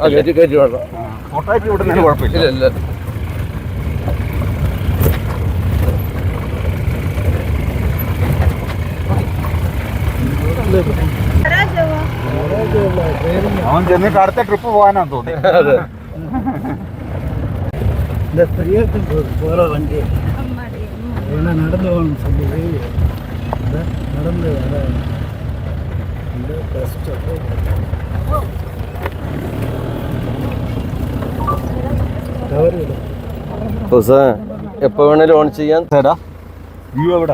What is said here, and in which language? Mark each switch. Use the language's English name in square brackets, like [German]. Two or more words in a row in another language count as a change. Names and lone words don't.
[Malayalam] ഫോട്ടോ ആയിട്ട് വിടുന്നതിന് കുഴപ്പമില്ല. അവൻ ചെന്നിട്ട് അടുത്ത ട്രിപ്പ് പോകാനാന്ന് തോന്നി. [Tamil] இந்த பெரியத்துக்கு போகிற வண்டி ஏன்னா நடந்து போகணும்னு சொல்லி நடந்து வர இந்த கஷ்டம். [Malayalam] എപ്പോ വേണേലും ഓൺ ചെയ്യാൻ. വ്യൂ എവിടെ?